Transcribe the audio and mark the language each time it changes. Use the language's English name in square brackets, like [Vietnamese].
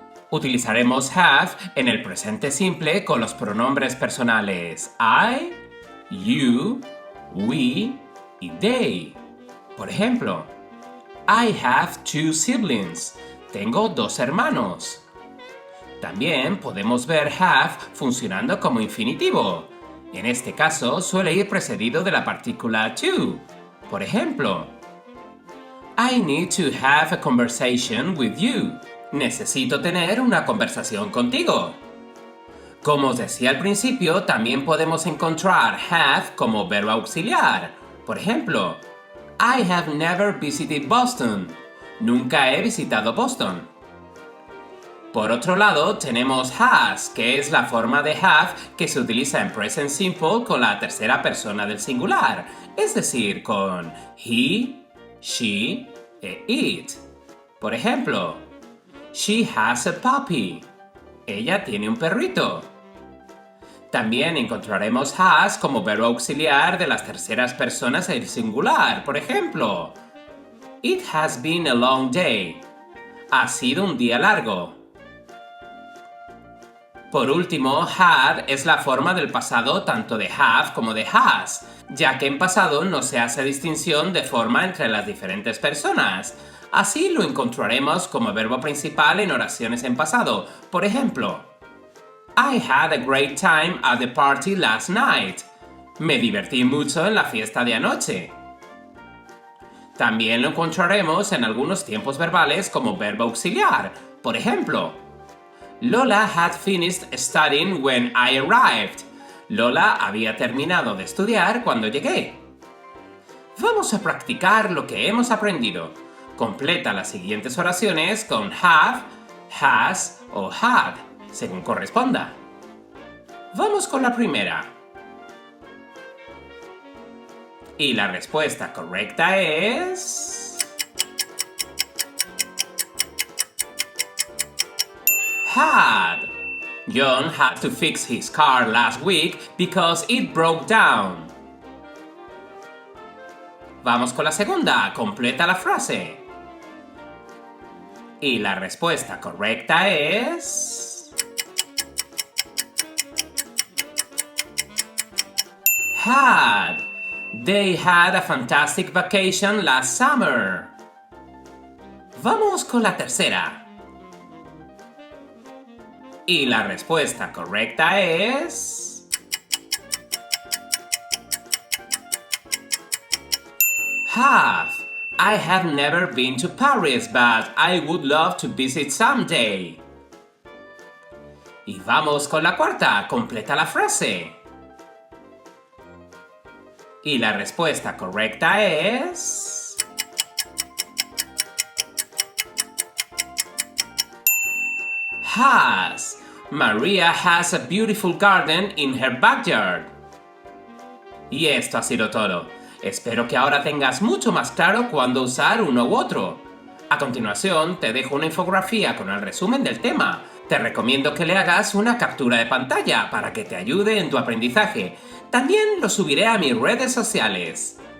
[Spanish] Utilizaremos have en el presente simple con los pronombres personales I, you, we y they. Por ejemplo, [English] I have 2 siblings. [Spanish] Tengo 2 hermanos. También podemos ver have funcionando como infinitivo. En este caso suele ir precedido de la partícula to. Por ejemplo, [English] I need to have a conversation with you. [Spanish] Necesito tener una conversación contigo. Como os decía al principio, también podemos encontrar have como verbo auxiliar. Por ejemplo, [English] I have never visited Boston. [Spanish] Nunca he visitado Boston. Por otro lado, tenemos has, que es la forma de have que se utiliza en present simple con la tercera persona del singular, es decir, con he, she e it. Por ejemplo, [English] she has a puppy. [Spanish] Ella tiene un perrito. También encontraremos has como verbo auxiliar de las terceras personas del singular. Por ejemplo, [English] it has been a long day. [Spanish] Ha sido un día largo. Por último, had es la forma del pasado tanto de have como de has, ya que en pasado no se hace distinción de forma entre las diferentes personas. Así lo encontraremos como verbo principal en oraciones en pasado. Por ejemplo, [English] I had a great time at the party last night. [Spanish] Me divertí mucho en la fiesta de anoche. También lo encontraremos en algunos tiempos verbales como verbo auxiliar. Por ejemplo, [English] Lola had finished studying when I arrived. [Spanish] Lola había terminado de estudiar cuando llegué. Vamos a practicar lo que hemos aprendido. Completa las siguientes oraciones con have, has o had, según corresponda. Vamos con la primera. Y la respuesta correcta es... [English] had. John had to fix his car last week because it broke down. [Spanish] Vamos con la segunda. Completa la frase. Y la respuesta correcta es... [English] had. They had a fantastic vacation last summer. [Spanish] Vamos con la tercera. Y la respuesta correcta es... [English] have. I have never been to Paris, but I would love to visit someday. [Spanish] Y vamos con la cuarta. Completa la frase. Y la respuesta correcta es... [English] has. Maria has a beautiful garden in her backyard. [Spanish] Y esto ha sido todo. Espero que ahora tengas mucho más claro cuándo usar uno u otro. A continuación, te dejo una infografía con el resumen del tema. Te recomiendo que le hagas una captura de pantalla para que te ayude en tu aprendizaje. También lo subiré a mis redes sociales.